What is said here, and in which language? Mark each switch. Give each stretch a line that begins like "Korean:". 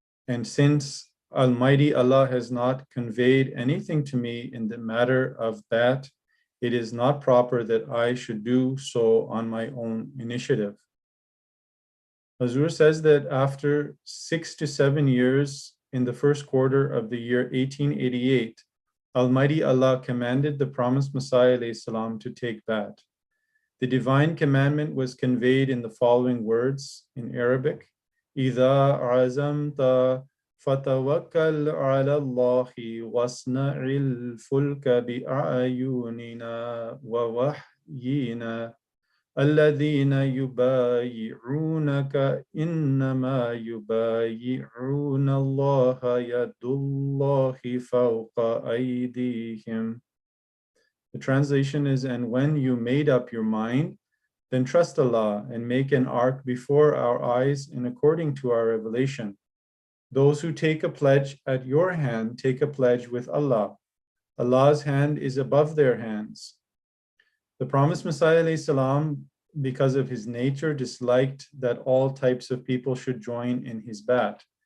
English: And since Almighty Allah has not conveyed anything to me in the matter of that, it is not proper that I should do so on my own initiative. Hazur says that after 6 to 7 years, in the first quarter of the year 1888, Almighty Allah commanded the promised Messiah ﷺ to take Bai'at. The divine commandment was conveyed in the following words in Arabic:
Arabic: إِذَا عَزَمْتَ فَتَوَكَّلْ عَلَى اللَّهِ وَاصْنَعِ الْفُلْكَ بِأَعْيُنِنَا وَوَحْيِنَا الَّذِينَ يُبَايِعُونَكَ إِنَّمَا يُبَايِعُونَ اللَّهَ يَدُ اللَّهِ فَوْقَ أَيْدِيهِمْ.
English: The translation is, and when you made up your mind, then trust Allah and make an ark before our eyes in according to our revelation. Those who take a pledge at your hand take a pledge with Allah. Allah's hand is above their hands. The promised Messiah ﷺ, because of his nature, disliked that all types of people should join in his Bai'at.